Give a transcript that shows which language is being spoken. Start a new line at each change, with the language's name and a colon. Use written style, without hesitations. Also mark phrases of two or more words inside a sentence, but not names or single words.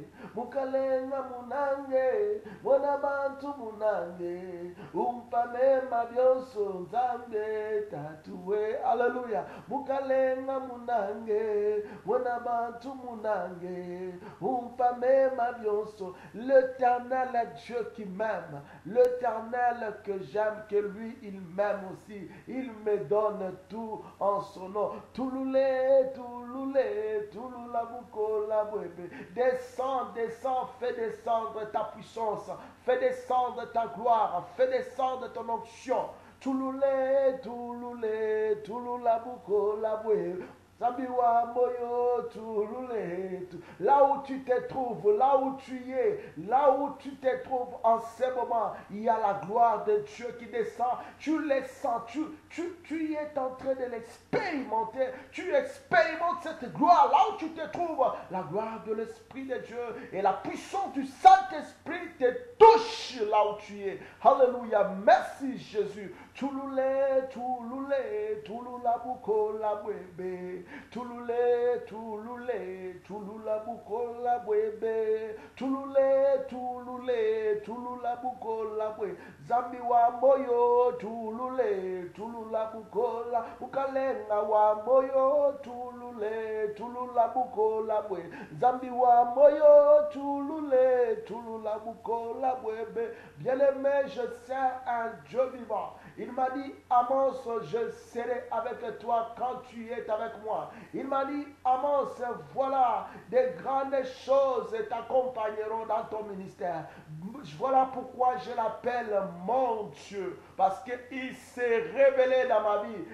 Luba-Katanga: Mukalenga munange, mwana bantu munange, umpame mabionso nzambie tatoué.
French: Alléluia.
Luba-Katanga: Mukalenga munange, mwana bantu munange, umpame mabionso.
French: L'Éternel Dieu qui m'aime, l'Éternel que j'aime, que lui, il m'aime aussi. Il me donne tout en son nom.
Luba-Katanga: Touloulé, touloulé, touloulabuko, labouébé.
French: Descends, descends, fais descendre ta puissance. Fais descendre ta gloire. Fais descendre ton onction.
Luba-Katanga: Touloulé, touloulé, touloulabuko, labouébé. Sambiwa moyo touloulé.
French: Là où tu te trouves, là où tu es, là où tu te trouves en ce moment, il y a la gloire de Dieu qui descend. Tu les sens, tu es en train de l'expérimenter. Tu expérimentes cette gloire là où tu te trouves. La gloire de l'Esprit de Dieu et la puissance du Saint-Esprit te touche là où tu es. Alléluia. Merci Jésus.
Luba-Katanga: Touloulé, touloulé, touloulabuko, labouébé. Tulule, tulule, tulula bukola bwebe. Tulule, tulule, tulula bukola bwe. Zambi wa moyo, tulule, tulula bukola. Bukalenga wa moyo, tulule, tulula bukola bwe. Zambi wa moyo, tulule, tulula bukola bwebe.
French: Bien-aimé, je sers un Dieu vivant. Il m'a dit, Amos, je serai avec toi quand tu es avec moi. Il m'a dit, Amos, voilà, des grandes choses t'accompagneront dans ton ministère. Voilà pourquoi je l'appelle mon Dieu, parce qu'il s'est révélé dans ma vie.